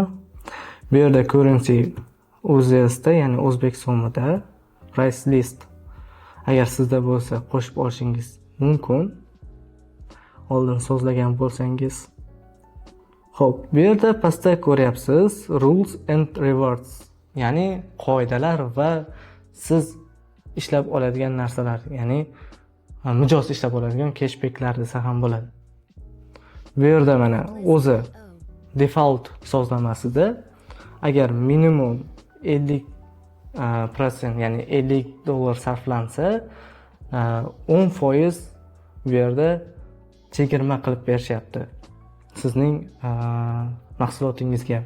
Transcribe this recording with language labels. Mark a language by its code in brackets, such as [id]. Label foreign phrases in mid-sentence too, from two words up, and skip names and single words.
[uz] Bu yerda [en] currency USD, [uz] ya'ni o'zbek so'mida, [en] price list [uz] agar sizda bo'lsa qo'shib olishingiz mumkin. Oldin so'zlagan bo'lsangiz. Xo'p, bu yerda pastda ko'ryapsiz [en] rules and rewards, [uz] ya'ni qoidalar va siz ishlab oladigan narsalar, ya'ni mijoz ishlab oladigan cashbacklar desa ham bo'ladi. Bu yerda mana o'zi default sozlamasida agar minimum 50%, ya'ni $50 sarflansa 10% bu yerda chegirma qilib berishyapti sizning mahsulotingizga.